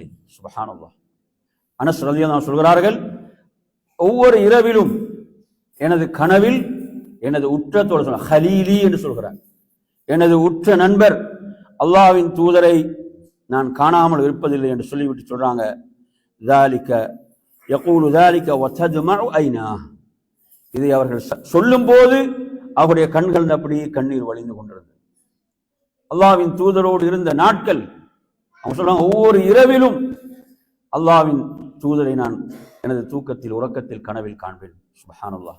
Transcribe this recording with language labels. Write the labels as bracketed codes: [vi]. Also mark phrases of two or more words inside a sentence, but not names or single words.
[ta] சுப்ஹானல்லாஹ். அனஸ் [ar] رضي الله عنه [ta] சொல்கிறார்கள், ஒவ்வொரு இரவிலும் எனது கனவில் எனது உற்ற தோழர், ஹலீலி என்று சொல்கிறார், எனது உற்ற நண்பர் அல்லாஹ்வின் தூதரை நான் காணாமல் இருப்பதில்லை என்று சொல்லிவிட்டு சொல்றாங்க, [ar] ذَلِكَ يَقُولُ ذَلِكَ وَتَدْمَعُ عَيْنَاهُ. [ta] இதை அவர்கள் சொல்லும் போது அவருடைய கண்கள் அப்படியே கண்ணீர் வழிந்து கொண்டிருந்தது. அல்லாஹ்வின் தூதரோடு இருந்த நாட்கள், அவங்க சொல்றாங்க, ஒவ்வொரு இரவிலும் அல்லாஹ்வின் தூதரை நான் எனது தூக்கத்தில் உறக்கத்தில் கனவில் காண்பேன். சுப்ஹானல்லாஹ்.